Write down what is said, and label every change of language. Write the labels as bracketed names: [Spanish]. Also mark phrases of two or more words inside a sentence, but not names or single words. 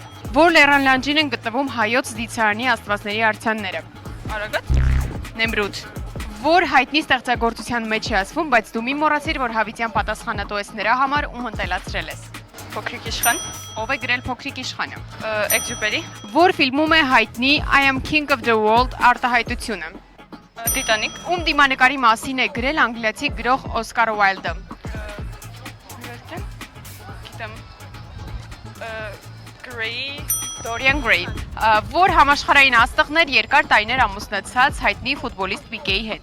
[Armenian] Որ լեռան լանջին են գտնվում հայոց դիցարանի աստվածների արձանները։ Արագած։ Նեմրութ։ Որ հայտնի ստեղծագործության մեջ է ասվում, բայց դու մի մոռացիր, որ Հավիտյան պատասխանատու ես նրա համար, ում ընտելացրել ես։ Փոքրիկ իշխան։ Ով է գրել Փոքրիկ իշխանը։ Exupery։ Որ ֆիլմում է հայտնի [English] I am king of the world [Armenian] արտահայտությունը։ Titanic։ Ում դիմանկարի մասին է գրել անգլիացի գրող Օսկար Ուայլդը։ Գիտեմ։ Gray։ Dorian Gray։ Որ համաշխարհային աստղներ երկար տարիներ ամուսնացած հայտնի ֆուտբոլիստ Պիկեի հետ։